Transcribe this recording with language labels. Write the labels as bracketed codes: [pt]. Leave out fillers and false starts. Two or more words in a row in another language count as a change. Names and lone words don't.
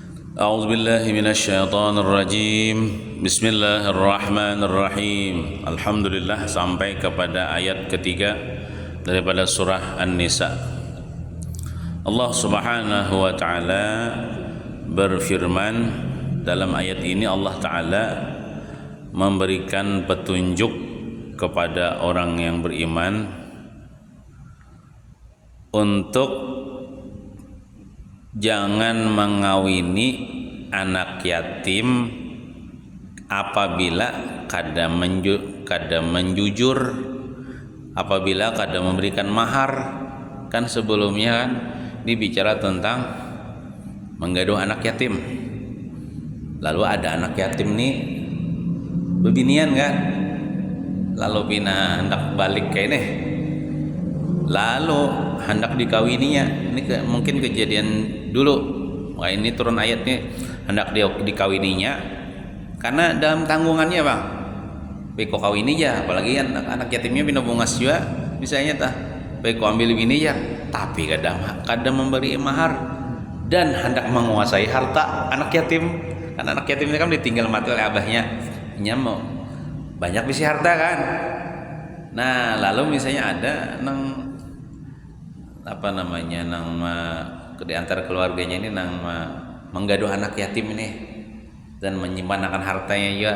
[ar] أعوذ بالله من الشيطان الرجيم. بسم الله الرحمن الرحيم. [bjn] Alhamdulillah, sampai kepada ayat ketiga daripada surah An-Nisa. Allah [ar] سبحانه وتعالى [bjn] berfirman dalam ayat ini. Allah taala memberikan petunjuk kepada orang yang beriman untuk jangan mengawini anak yatim apabila kada menjujur, apabila kada memberikan mahar. Kan sebelumnya kan dibicara tentang menggaduh anak yatim. Lalu ada anak yatim nih bebinian kan, lalu pina hendak balik kayak nih, lalu hendak dikawininya. Ini mungkin kejadian dulu. Wah, ini turun ayatnya hendak dikawininya karena dalam tanggungannya bang beko kawini ya, apalagi anak yatimnya bina bungas juga misalnya tah beko ambil bini ya, tapi kadang memberi mahar dan hendak menguasai harta anak yatim. Kan anak yatim ini kan ditinggal mati oleh abahnya, mau banyak bisi harta kan. Nah lalu misalnya ada di antara keluarganya ini menggaduh anak yatim ini dan menyimpan akan hartanya juga.